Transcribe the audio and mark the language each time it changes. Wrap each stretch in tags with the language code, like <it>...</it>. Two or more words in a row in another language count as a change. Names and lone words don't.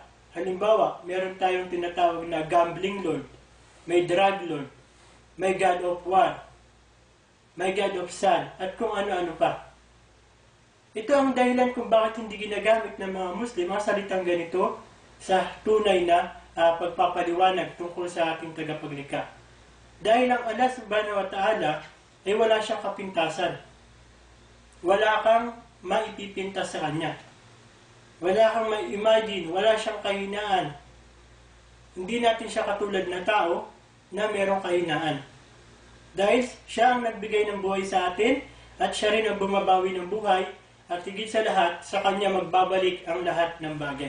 <tl>Halimbawa, meron tayong tinatawag na</tl> <en>gambling Lord,</en> <tl>may</tl> <en>drug Lord,</en> <tl>may</tl> <en>God of War,</en> <tl>may</tl> <en>God of Sun,</en> <tl>at kung ano-ano pa. Ito ang dahilan kung bakit hindi ginagamit ng mga Muslim ang salitang ganito sa tunay na pagpapaliwanag tungkol sa ating tagapaglikha. Dahil ang Allah</tl> <ar>سبحانه وتعالى</ar> <tl>ay wala siyang kapintasan. Wala kang maipipintas sa Kanya. Wala kang ma-imagine, wala siyang kahinaan. Hindi natin siya katulad na tao na merong kahinaan. Dahil siya ang nagbigay ng buhay sa atin at siya rin ang bumabawi ng buhay at higit sa lahat, sa Kanya magbabalik ang lahat ng bagay.</tl>